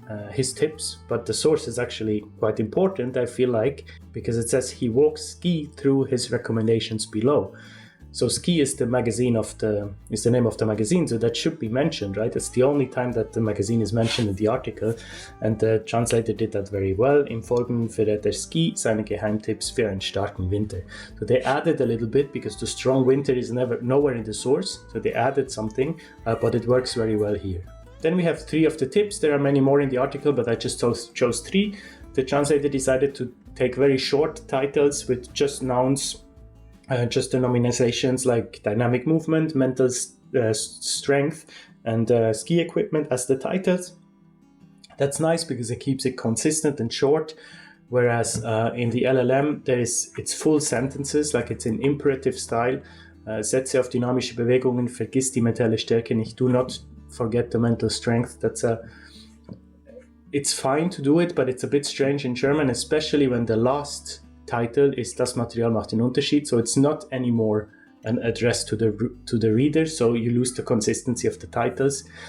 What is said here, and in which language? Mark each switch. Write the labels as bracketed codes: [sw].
[en] His tips, but the source is actually quite important, I feel like, because it says he walks ski through his recommendations below. So Ski is the magazine is the name of the magazine, so that should be mentioned, right? It's the only time that the magazine is mentioned in the article, and the translator did that very well. [de] Im Folgenden verrät Ski seine Geheimtipps für einen starken Winter. [en] So they added a little bit because the strong winter is nowhere in the source, so they added something, but it works very well here. Then we have 3 of the tips. There are many more in the article, but I just chose 3. The translator decided to take very short titles with just nouns. Just denominations like dynamic movement, mental strength, and ski equipment as the titles. That's nice because it keeps it consistent and short. Whereas in the LLM, it's full sentences, like it's in imperative style. [de] Setze auf dynamische Bewegungen, vergiss die mentale Stärke nicht. [en] Do not forget the mental strength. It's fine to do it, but it's a bit strange in German, especially when the last title is [de] Das Material macht den Unterschied, [en] so it's not anymore an address to the reader, so you lose the consistency of the titles.